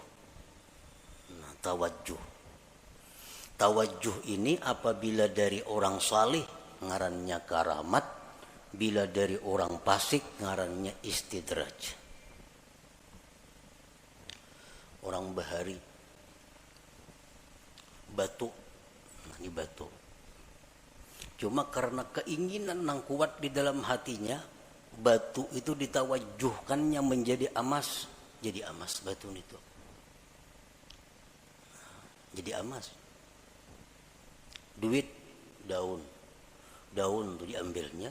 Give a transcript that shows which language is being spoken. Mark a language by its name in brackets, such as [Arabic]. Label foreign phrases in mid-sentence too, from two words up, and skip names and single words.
[Indonesian] Nah, tawajjuh ini apabila dari orang salih ngarannya karamat, bila dari orang fasik ngarannya istidraj. Orang bahari batu, nah ini batu. Cuma karena keinginan yang kuat di dalam hatinya, batu itu ditawajjuhkannya menjadi emas, jadi emas batu itu. Jadi emas. Duit, daun itu diambilnya.